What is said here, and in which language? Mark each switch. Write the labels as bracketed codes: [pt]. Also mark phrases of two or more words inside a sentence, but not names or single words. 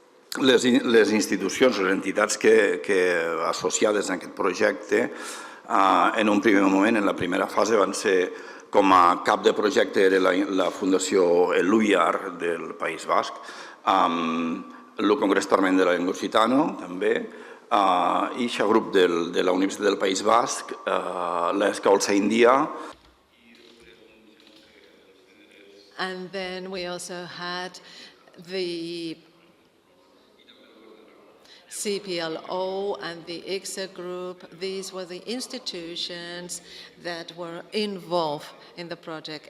[ca] les institucions, les entitats associades a aquest projecte, en un primer moment, en la primera fase, van ser com a cap de projecte era la Fundació Eluiar del País Basc, el Congrés Permanent de la Llengua Occitana, també, i el grup de la Universitat del País Basc, l'Escolça India. [en] And then we also had the CPLO and the ICSA group. These were the institutions that were involved in the project.